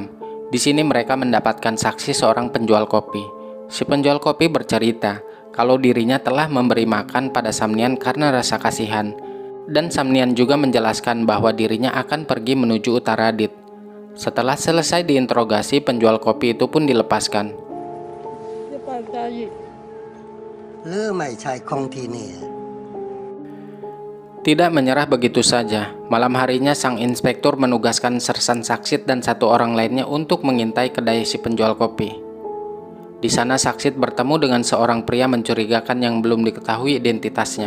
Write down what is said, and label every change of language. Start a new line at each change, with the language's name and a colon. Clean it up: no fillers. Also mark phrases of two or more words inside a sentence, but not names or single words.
Indonesian: Di sini mereka mendapatkan saksi seorang penjual kopi. Si penjual kopi bercerita kalau dirinya telah memberi makan pada Samnian karena rasa kasihan, dan Samnian juga menjelaskan bahwa dirinya akan pergi menuju Uttaradit. Setelah selesai diinterogasi, penjual kopi itu pun dilepaskan.
Thai: จะไปไกล หรือไม่ใช่ของที่นี่
Indonesian: Tidak menyerah begitu saja, malam harinya sang inspektur menugaskan Sersan Saksit dan 1 orang lainnya untuk mengintai kedai si penjual kopi. Di sana Saksit bertemu dengan seorang pria mencurigakan yang belum diketahui identitasnya.